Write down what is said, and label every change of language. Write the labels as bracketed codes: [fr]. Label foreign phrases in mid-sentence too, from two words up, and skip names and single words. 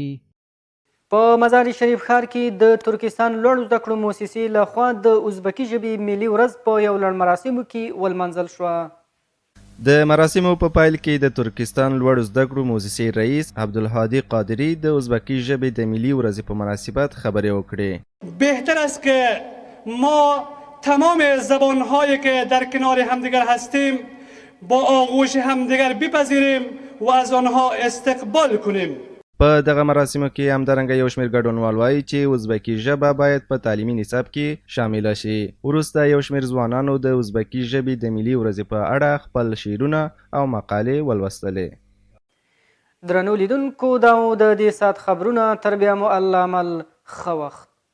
[ps] په مزار شریف ښار کې د ترکستان لوړو زده کړو مؤسسې لخوا د ازبکي ژبې ملي ورځ په یو لړ مراسمو کې ولمانځل شوه. د مراسمو په پایل کې د ترکستان لوړو زده کړو مؤسسې رئیس عبدالهادی قادری د ازبکی ژبې د ملي ورځې په مناسبت خبرې وکړې. [fa] بهتر است که ما تمام زبانهایی که در کنار همدیگر هستیم با آغوش همدیگر بپذیریم و از آنها استقبال کنیم. [ps] په دغه مراسمو کې همدارنګه یو شمېر ګډونوال وایي چې ازبکي ژبه باید په تعلیمي نصاب کې شامله شي. وروسته یو شمېر ځوانانو د ازبکي ژبې د ملي ورځې په اړه خپل شعرونه او مقالې ولوستلې. درنو لیدونکو دا د دې ساعت خبرونه، تر بیا مو الله مل ښه وخت.